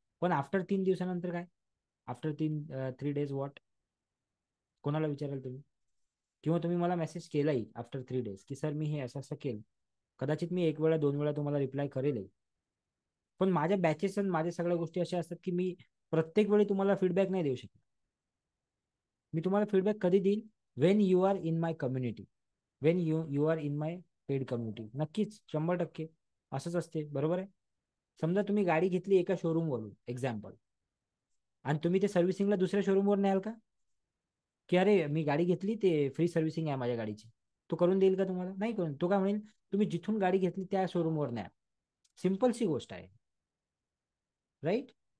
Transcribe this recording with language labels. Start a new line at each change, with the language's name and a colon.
Marathi: पण आफ्टर 3 दिवसानंतर काय?
English: After 3 days what?
Marathi: कोणाला विचाराल तुम्ही? किंवा तुम्ही मला मेसेज केलाही
English: after 3 days
Marathi: की सर मी हे असं असं केलं, कदाचित मी 1 वेळा 2 वेळा तुम्हाला रिप्लाय करेल. पण माझ्या बॅचेस आणि माझ्या सगळ्या गोष्टी अशा असतात की मी प्रत्येक वेळी तुम्हाला फीडबॅक नाही देऊ शकत. मी तुम्हाला फीडबॅक कधी देईल?
English: When you are in my community, when you are in my paid community.
Marathi: नक्कीच, 100% असंच असते, बरोबर आहे. समजा तुम्ही गाडी घेतली एका शोरूम वरून, एक्झाम्पल, आणि तुम्ही ते सर्व्हिसिंगला दुसऱ्या शोरूमवर न्याल का? की अरे मी गाडी घेतली, ते फ्री सर्व्हिसिंग आहे माझ्या गाडीची, तो करून देईल का तुम्हाला? नाही करून. तो काय म्हणेल, तुम्ही जिथून गाडी घेतली त्या शोरूमवर न्या. सिम्पलची गोष्ट आहे, राईट.